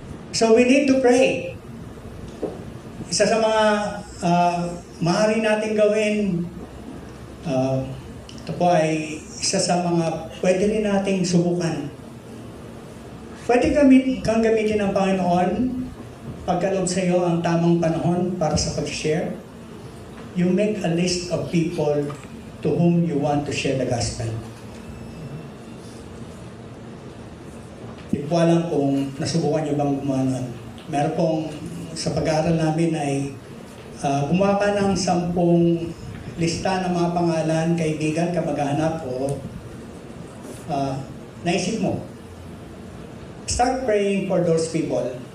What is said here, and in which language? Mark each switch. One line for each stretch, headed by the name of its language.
English: So we need to pray.
Filipino: Isa sa mga maaari natin gawin, ito po ay isa sa mga pwede rin nating subukan. Pwede kang gamitin ng Panginoon pagkaloob sa iyo ang tamang panahon para sa pag-share.
English: You make a list of people to whom you want to share the gospel.
Filipino: Hindi ko alam kung nasubukan nyo bang gumawa nun. Meron pong, sa pag-aaral namin ay gumawa ka ng 10 lista ng mga pangalan, kaibigan, kamag-anak o naisip mo.
English: Start praying for those people.